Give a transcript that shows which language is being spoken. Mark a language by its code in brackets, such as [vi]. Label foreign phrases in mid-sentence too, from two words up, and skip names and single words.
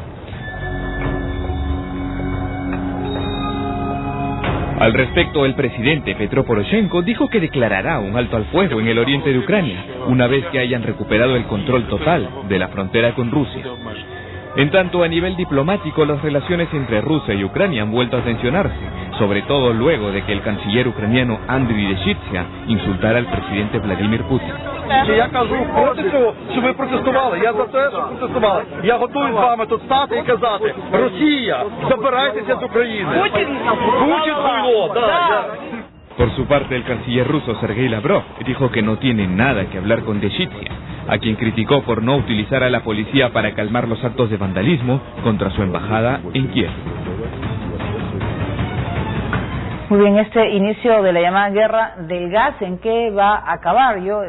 [es] Al respecto, el presidente Petro Poroshenko dijo que declarará un alto al fuego en el oriente de Ucrania, una vez que hayan recuperado el control total de la frontera con Rusia. En tanto, a nivel diplomático, las relaciones entre Rusia y Ucrania han vuelto a tensionarse, sobre todo luego de que el canciller ucraniano Andriy Deshitsia insultara al presidente Vladimir Putin. [uk] Я кажу проти цього, що ви протестували. Я за те, що протестували. Я готовий з вами тут стати і казати: Росія, забирайтеся з України. Путін хуйло, да. [es] Por su parte, el canciller ruso Sergei Lavrov dijo que no tiene nada que hablar con Deshitsia, a quien criticó por no utilizar a la policía para calmar los actos de vandalismo contra su embajada en Kiev. Muy bien, este inicio de la llamada guerra del gas, ¿en qué va a acabar?